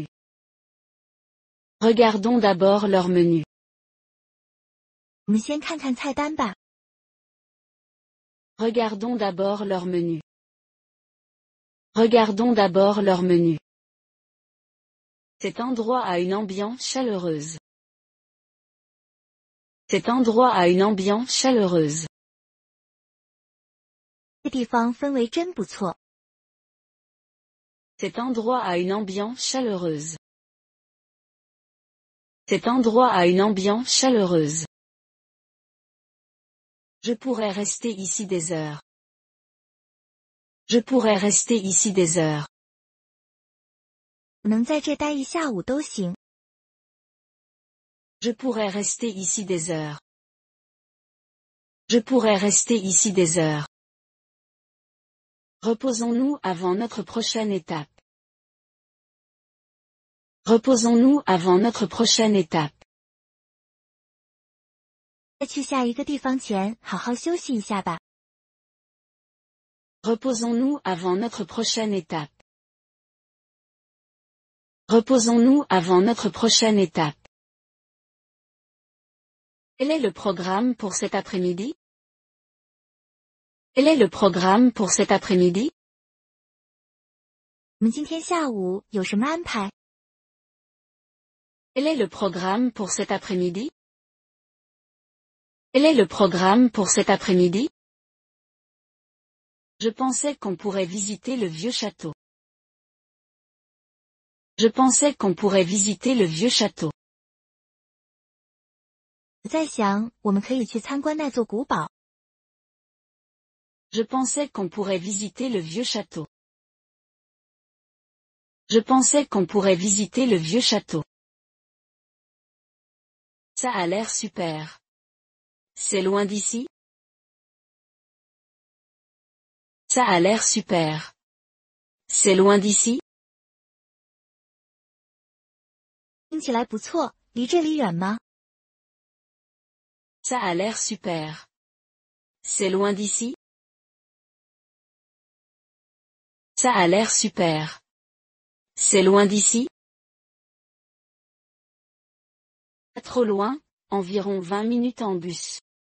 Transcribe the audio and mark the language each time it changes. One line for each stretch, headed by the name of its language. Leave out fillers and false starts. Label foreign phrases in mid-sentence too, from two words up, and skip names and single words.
French: Regardons d'abord leur menu.
Chinese: 我们先看看菜单吧。
French: Regardons d'abord leur menu. Regardons d'abord leur menu. Cet endroit a une ambiance chaleureuse. Cet endroit a une ambiance chaleureuse.
Chinese: 这地方氛围真不错。
French: Cet endroit a une ambiance chaleureuse. Cet endroit a une ambiance chaleureuse. Je pourrais rester ici des heures. Je pourrais rester ici des heures.
Chinese: 我能在这待一下午都行。
French: Je pourrais rester ici des heures. Je pourrais rester ici des heures. Reposons-nous avant notre prochaine étape. Reposons-nous avant notre prochaine étape.
Chinese: 在去下一个地方前，好好休息一下吧。
French: Reposons-nous avant notre prochaine étape. Reposons-nous avant notre prochaine étape. Quel est le programme pour cet après-midi? Quel est le programme pour cet après-midi?
Chinese: 我们今天下午有什么安排？
French: Quel est le programme pour cet après-midi? Quel est le programme pour cet après-midi? Je pensais qu'on pourrait visiter le vieux château. Je pensais qu'on pourrait visiter le vieux château.
Chinese: 我在想，我们可以去参观那座古堡。
French: Je pensais qu'on pourrait visiter le vieux château. Je pensais qu'on pourrait visiter le vieux château. Ça a l'air super. C'est loin d'ici? Ça a l'air super. C'est loin d'ici?
Chinese: 听起来不错，离这里远吗？
French: Ça a l'air super. C'est loin d'ici? Ça a l'air super. C'est loin d'ici? Pas trop loin, environ 20 minutes en bus.